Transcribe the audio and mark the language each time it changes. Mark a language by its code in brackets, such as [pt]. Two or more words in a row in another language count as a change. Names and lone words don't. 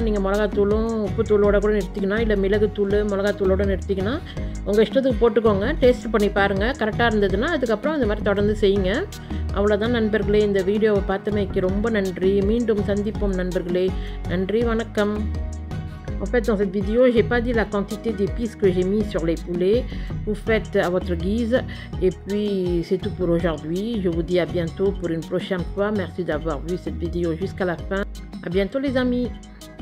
[ta] நீங்கள் மிளகாத்தூளும் உப்பு தூளோட கூட நிறுத்திக்கலாம், இல்லை மிளகுத்தூள் மிளகாத்தூளோடு நிறுத்திக்கலாம். உங்கள் இஷ்டத்துக்கு போட்டுக்கோங்க. டேஸ்ட் பண்ணி பாருங்கள், கரெக்டாக இருந்ததுன்னா அதுக்கப்புறம் இந்த மாதிரி தொடர்ந்து செய்யுங்க. அவ்வளோதான் நண்பர்களே, இந்த வீடியோவை பார்த்தமைக்கு ரொம்ப நன்றி. மீண்டும் சந்திப்போம் நண்பர்களே. நன்றி, வணக்கம். [fr] En fait, dans cette vidéo, je n'ai pas dit la quantité d'épices que j'ai mis sur les poulets. Vous faites à votre guise. Et puis, c'est tout pour aujourd'hui. Je vous dis à bientôt pour une prochaine fois. Merci d'avoir vu cette vidéo jusqu'à la fin. À bientôt les amis.